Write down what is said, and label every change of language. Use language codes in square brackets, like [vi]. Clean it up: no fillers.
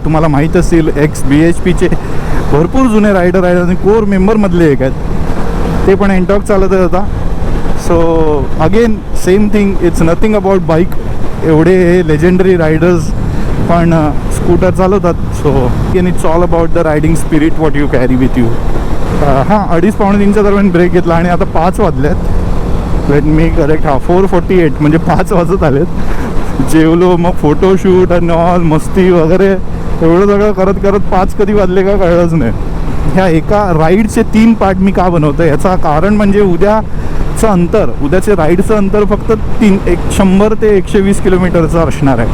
[mr] तुम्हाला माहीत असतील XBHPचे भरपूर जुने रायडर आहेत आणि कोर मेंबरमधले एक आहेत. ते पण एनटॉर्क चालत होता. [en] So again same thing, it's nothing about bike. [mr] एवढे हे लेजेंडरी रायडर्स पण स्कूटर चालवतात. [en] So again it's all about the riding spirit what you carry with you. [mr] हां, 2:30-3च्या दरम्यान ब्रेक घेतला आणि आता 5 वाजलेत. [en] Let me correct. [mr] 4:48 म्हणजे 5 वाजत आलेत. जेवलो, मग फोटोशूट आणि ऑल मस्ती वगैरे एवढं सगळं करत 5 कधी वाजले का कळलंच नाही. ह्या एका राईडचे 3 पार्ट मी का बनवतो याचं कारण म्हणजे उद्याचे राईडचं अंतर फक्त 100 ते 120 किलोमीटरचं असणार आहे.